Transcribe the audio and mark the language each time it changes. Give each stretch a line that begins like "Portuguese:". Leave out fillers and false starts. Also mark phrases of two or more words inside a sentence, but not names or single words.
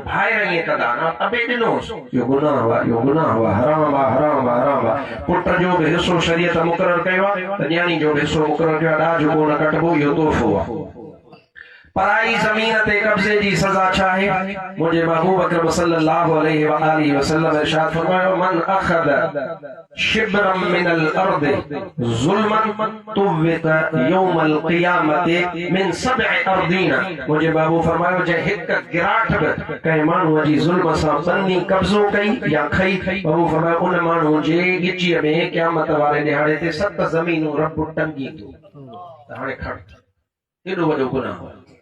Sindhi: भाइर ईअं कंदा न, अबे ॾिनोसि, इहो गुनाह हुआ, इहो गुनाह हुआ, हराम आहे, हराम आहे, हराम आहे। पुट जो बि हिसो शरीयत मुक़ररु कयो आहे त न्याणी जो बि हिसो मुक़ररु कयो आहे, ॾाज कोन कटबो, इहो तोहफ़ो आहे। पराई ज़मीन ते कब्ज़े जी सज़ा छा आहे? मुंहिंजे महबूब अकरम
Arabic: صلى الله عليه و آله وسلم
Sindhi: इरशाद फरमायो
Arabic: من أخذ شبرا من الأرض ظلما طوقه يوم القيامة من سبع أرضين.
Sindhi: मुंहिंजे महबूब फरमायो जे हिक गिराठ बि कंहिं माण्हूअ जी ज़ुल्म सां बन्नी कब्ज़ो कई या खई, महबूब फरमायो उन माण्हू जे गिचीअ में क़यामत वारे ॾिहाड़े ते 7 ज़मीनूं रब टंगी थो। त हाणे खण, एॾो वॾो गुनाह हो।